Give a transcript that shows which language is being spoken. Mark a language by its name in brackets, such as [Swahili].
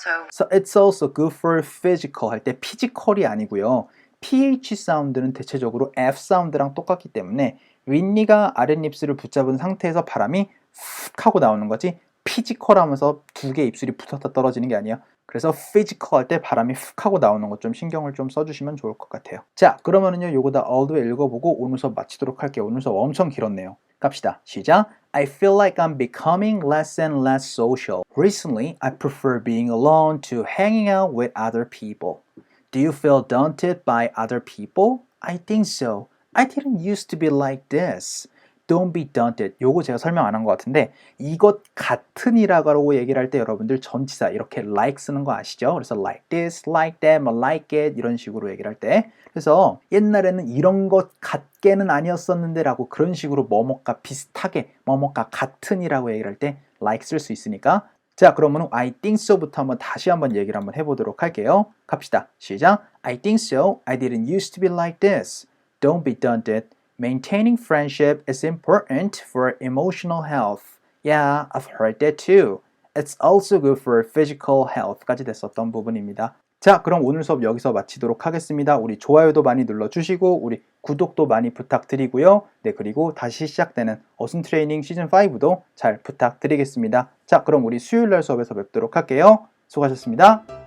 [English] So it's also good for physical [Korean] 할 때 physical이 아니고요. ph 사운드는 대체적으로 f 사운드랑 똑같기 때문에 윗니가 아랫입술을 붙잡은 상태에서 바람이 훅 하고 나오는 거지 physical 하면서 두 개 입술이 붙었다 떨어지는 게 아니에요. 그래서 physical 할 때 바람이 훅 하고 나오는 것 좀 신경을 좀 써주시면 좋을 것 같아요. 자, 그러면은요 요거 다 all 읽어보고 오늘 수업 마치도록 할게요. 오늘 수업 엄청 길었네요. 갑시다. 시작. [English] I feel like I'm becoming less and less social. Recently, I prefer being alone to hanging out with other people. Do you feel daunted by other people? I think so. I didn't used to be like this. Don't be daunted. [Korean] 요거 제가 설명 안 한 것 같은데 이것 같은이라고 얘기를 할 때 여러분들 전치사 이렇게 like 쓰는 거 아시죠? 그래서 [English] like this, like that, like it [Korean] 이런 식으로 얘기를 할 때 그래서 옛날에는 이런 것 같게는 아니었었는데 라고 그런 식으로 뭐뭐가 비슷하게 뭐뭐가 같은이라고 얘기를 할 때 like 쓸 수 있으니까 자 그러면 I think so부터 다시 한번 얘기를 한번 해보도록 할게요. 갑시다. 시작. [English] I think so. I didn't used to be like this. Don't be daunted. Maintaining friendship is important for emotional health. Yeah, I've heard that too. It's also good for physical health까지 [Korean] 됐었던 부분입니다. 자, 그럼 오늘 수업 여기서 마치도록 하겠습니다. 우리 좋아요도 많이 눌러주시고 우리 구독도 많이 부탁드리고요. 네, 그리고 다시 시작되는 어순 트레이닝 시즌 5도 잘 부탁드리겠습니다. 자, 그럼 우리 수요일날 수업에서 뵙도록 할게요. 수고하셨습니다.